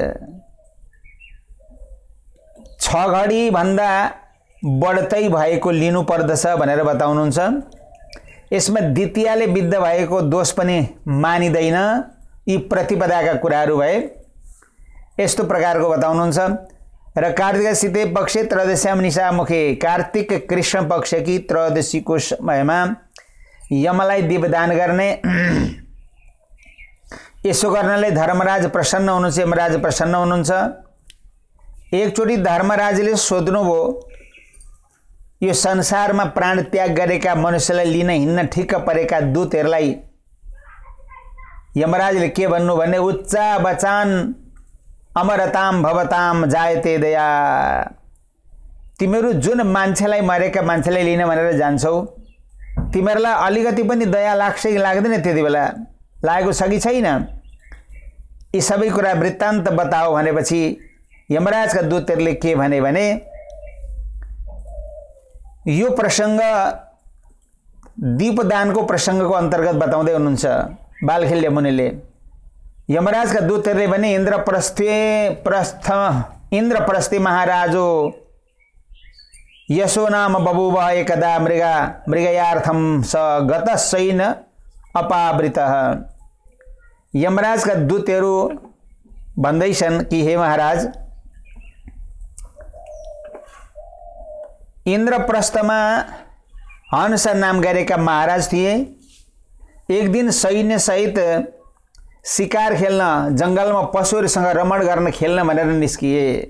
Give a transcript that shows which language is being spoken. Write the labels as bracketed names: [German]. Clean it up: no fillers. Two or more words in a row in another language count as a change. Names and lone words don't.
[Nepali] 6 घडी भन्दा बढ्दै भएको लिनु पर्दछ भनेर बताउनुहुन्छ। यसमा द्वितीयले विद्ध भएको दोष पनि मानिदैन। यी प्रतिपदाका कुराहरू भए यस्तो प्रकारको बताउनुहुन्छ। र [Sanskrit] कार्तिक शीते पक्षे त्रयोदश्याम निशामुखे, [Nepali] कार्तिक कृष्ण पक्षकी त्रयोदशीको समयमा यमलाई दीपदान गर्ने। यसो गर्नाले धर्मराज प्रसन्न हुनुहुन्छ, यमराज प्रसन्न हुनुहुन्छ। एकचोटि धर्मराजले सोध्नुभयो, यो संसारमा प्राण त्याग गरेका मनुष्यलाई लिन हिँड्न ठिक्क परेका दूतहरूलाई यमराजले के भन्नु भने [Sanskrit] उच्चा बचान अमरताम भवताम जायते दया। [Nepali] तिमीहरू जुन मान्छेलाई, मरेका मान्छेलाई लिन भनेर जान्छौ, तिमीहरूलाई अलिकति पनि दया लाग्छ कि लाग्दैन? त्यति बेला लागेको छ कि छैन? यी सबै कुरा वृत्तान्त बताओ भनेपछि यमराजका दूतहरूले के भने यो प्रसङ्ग दीपदानको प्रसङ्गको अन्तर्गत बताउँदै हुनुहुन्छ बालखिल्य मुनिले। यमराजका दूतहरूले भने [Sanskrit] इन्द्रप्रस्थे महाराजो यशो नाम बभूव एकदा मृगयार्थम स गतशयन अपावृतः। [Nepali] यमराजका दूतहरू भन्दैछन् कि हे महाराज, इन्द्रप्रस्थमा हंस नाम गरेका महाराज थिए। एक दिन सैन्य सहित शिकार खेल्न जंगलमा पशुहरूसँग रमण गर्न खेल्न भनेर निस्किए।